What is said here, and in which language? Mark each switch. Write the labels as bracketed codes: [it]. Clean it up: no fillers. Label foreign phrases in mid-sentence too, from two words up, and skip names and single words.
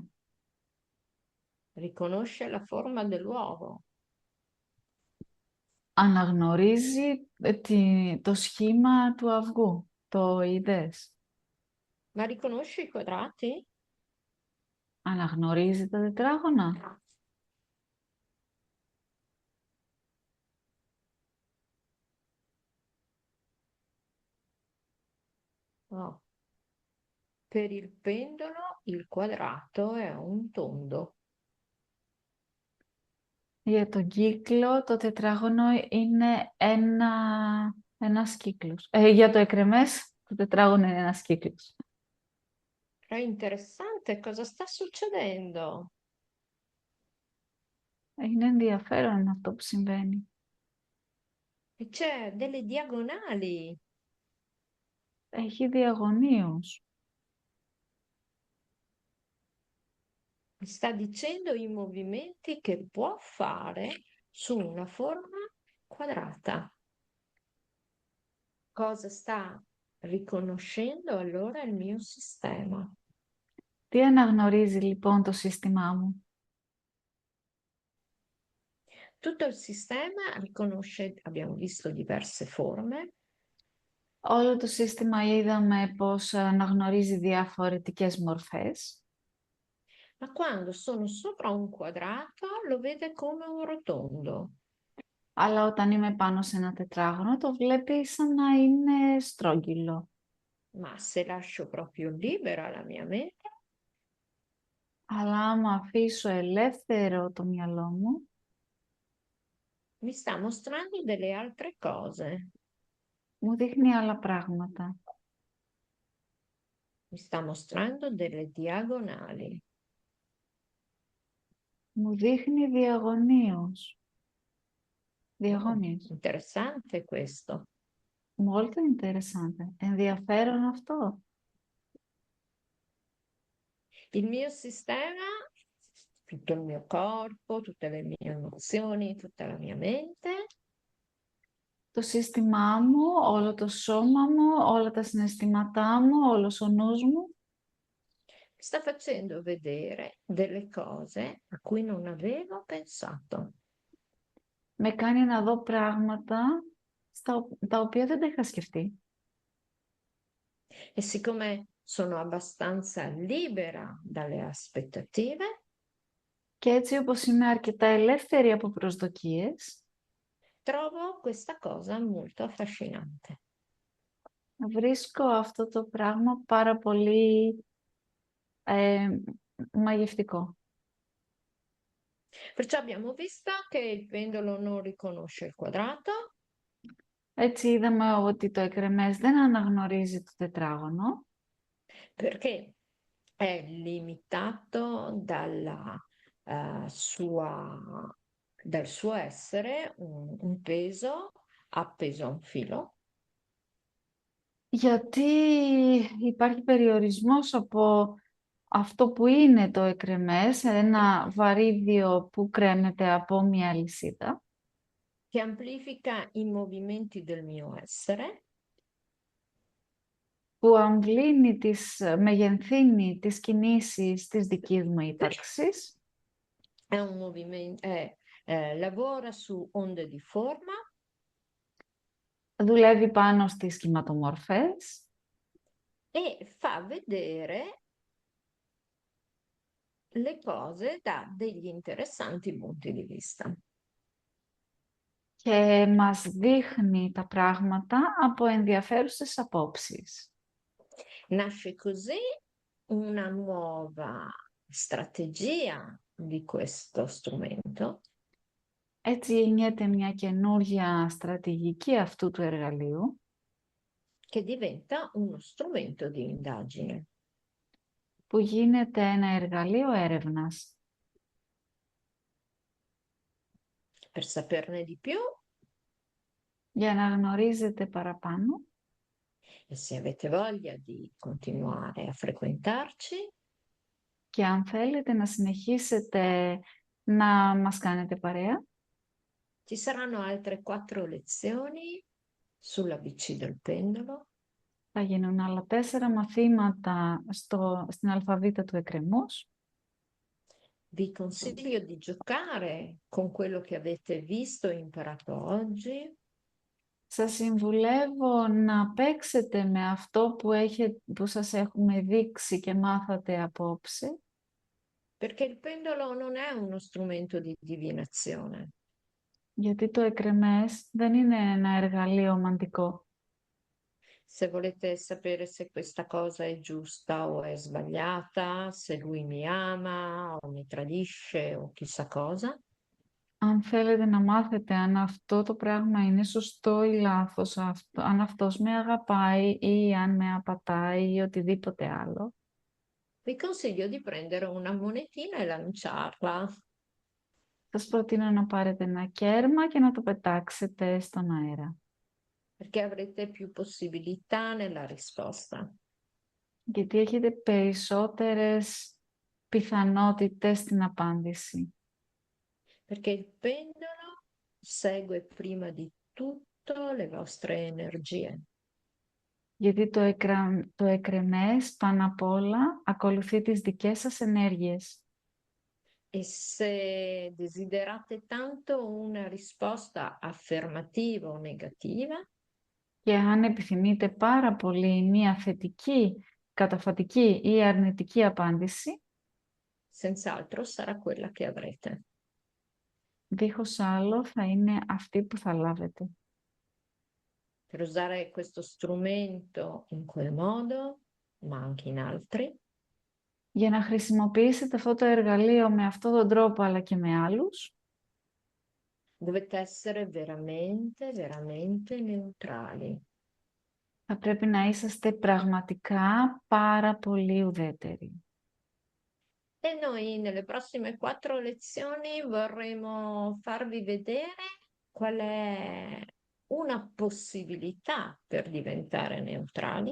[it] Riconosce la forma dell'uovo. [el] Αναγνωρίζει το σχήμα του αυγού, το είδες. [it] Ma riconosce i quadrati? [el] Αναγνωρίζει τα τετράγωνα. [it] No. Per il pendolo il quadrato è un tondo. [el] Για τον κύκλο το τετράγωνο είναι ένας κύκλος. Για το εκρεμές το τετράγωνο είναι ένας κύκλος. [it] È interessante cosa sta succedendo. [el] Είναι ενδιαφέρον αυτό που συμβαίνει. [it] E c'è delle diagonali. [el] Έχει διαγωνίους. [it] Mi sta dicendo i movimenti che può fare su una forma quadrata. Cosa sta riconoscendo allora il mio sistema? [el] Τι αναγνωρίζει λοιπόν το σύστημά μου? [it] Tutto il sistema riconosce, abbiamo visto diverse forme, [el] Όλο το σύστημα είδαμε πως αναγνωρίζει διαφορετικές μορφές, [it] ma quando sono sopra un quadrato lo vede come un rotondo. [el] αλλά όταν είμαι πάνω σε ένα τετράγωνο το βλέπει σαν να είναι στρόγγυλο. [it] Ma se lascio proprio libera la mia mente, [el] Αλλά άμα αφήσω ελεύθερο το μυαλό μου, [it] mi sta mostrando delle altre cose. [el] μου δείχνει άλλα πράγματα. [it] Mi sta mostrando delle diagonali. [el] Μου δείχνει διαγωνίους. Oh, Διαγώνιες. [it] interessante questo. Molto interessante. [el] Ενδιαφέρον αυτό. [it] Il mio sistema, tutto il mio corpo, tutte le mie emozioni, tutta la mia mente, [el] Το σύστημά μου, όλο το σώμα μου, όλα τα συναισθήματά μου, όλος ο νους μου, [it] mi sta facendo vedere delle cose a cui non avevo pensato. [el] με κάνει να δω πράγματα τα οποία δεν τα είχα σκεφτεί. [it] E siccome sono abbastanza libera dalle aspettative, [el] Και έτσι όπως είμαι αρκετά ελεύθερη από προσδοκίες, [it] trovo questa cosa molto affascinante. [el] βρίσκω αυτό το πράγμα πάρα πολύ ε, μαγευτικό. [it] Perciò abbiamo visto che il pendolo non riconosce il quadrato, [el] Έτσι είδαμε ότι το εκρεμές δεν αναγνωρίζει το τετράγωνο, [it] perché è limitato dal suo essere un peso appeso a un filo, [el] γιατί υπάρχει περιορισμός από αυτό που είναι το εκρεμές, ένα βαρύδιο που κρέμεται από μια αλυσίδα, [it] che amplifica i movimenti del mio essere, [el] που αμβλύνει μεγενθύνει τις κινήσεις της δικής μου ύπαρξης, [it] è un movimento, lavora su onde di forma [el] δουλεύει πάνω στις σχηματομορφές [it] e fa vedere le cose da degli interessanti punti di vista. [el] και μας δείχνει τα πράγματα από ενδιαφέρουσες απόψεις. [it] Nasce così una nuova strategia di questo strumento [el] Έτσι γεννιέται μια καινούργια στρατηγική αυτού του εργαλείου, [it] che diventa uno strumento di indagine. [el] που γίνεται ένα εργαλείο έρευνας. [it] Per saperne di più, [el] Για να γνωρίζετε παραπάνω [it] e se avete voglia di continuare a frequentarci, [el] και αν θέλετε να συνεχίσετε να μας κάνετε παρέα, [it] ci saranno altre 4 lezioni sull'ABC del pendolo. [el] θα γίνουν άλλα 4 μαθήματα στην αλφαβήτα του εκκρεμούς. [it] Vi consiglio di giocare con quello che avete visto e imparato oggi. [el] Σας συμβουλεύω να παίξετε με αυτό που σας έχουμε δείξει και μάθατε απόψε, [it] Perché il pendolo non è uno strumento di divinazione, [el] γιατί το εκρεμές δεν είναι ένα εργαλείο μαντικό. [it] se volete sapere se questa cosa è giusta o è sbagliata, se lui mi ama o mi tradisce o chissà cosa, [el] Αν θέλετε να μάθετε αν αυτό το πράγμα είναι σωστό ή λάθος, αν αυτός με αγαπάει ή αν με απατάει ή οτιδήποτε άλλο, [it] vi consiglio di prendere una monetina e lanciarla, [el] Σας προτείνω να πάρετε ένα κέρμα και να το πετάξετε στον αέρα. [it] perché avrete più possibilità nella risposta. [el] Γιατί έχετε περισσότερες πιθανότητες στην απάντηση. [it] Perché il pendolo segue prima di tutto le vostre energie. [el] Γιατί το εκρεμές πάνω απ' όλα ακολουθεί τις δικές σας ενέργειες. [it] E se desiderate tanto una risposta affermativa o negativa, [el] Και αν επιθυμείτε πάρα πολύ μία θετική, καταφατική ή αρνητική απάντηση, [it] senz'altro sarà quella che avrete. [el] δίχως άλλο θα είναι αυτή που θα λάβετε. [it] Per usare questo strumento in quel modo, ma anche in altri, [el] Για να χρησιμοποιήσετε αυτό το εργαλείο με αυτόν τον τρόπο αλλά και με άλλους, [it] dovete essere veramente, veramente neutrali. [el] θα πρέπει να είσαστε πραγματικά πάρα πολύ ουδέτεροι. [it] E noi nelle prossime 4 lezioni vorremmo farvi vedere qual è una possibilità per diventare neutrali